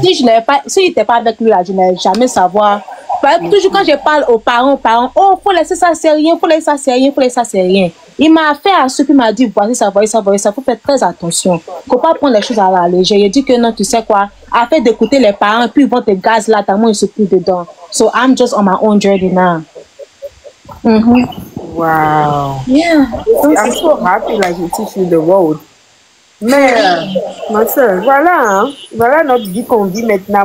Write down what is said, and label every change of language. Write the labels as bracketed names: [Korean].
[French] Si il n'était pas avec lui là, je n'allais jamais savoir. Toujours quand je parle aux parents, oh, faut laisser ça, c'est rien, faut laisser ça, c'est rien, faut laisser ça, c'est rien. Il m'a fait à ce qu'il m'a dit, voici ça, faut faire très attention. Faut pas prendre les choses à la légère. Il dit que non, tu sais quoi, afin d'écouter les parents, puis ils vont te gaz là, tellement ils se plient dedans. [English] So I'm just on my own journey now. Wow. Yeah. I'm so happy that you teach me the road. [French] Mais, ma soeur, voilà notre vie qu'on vit maintenant.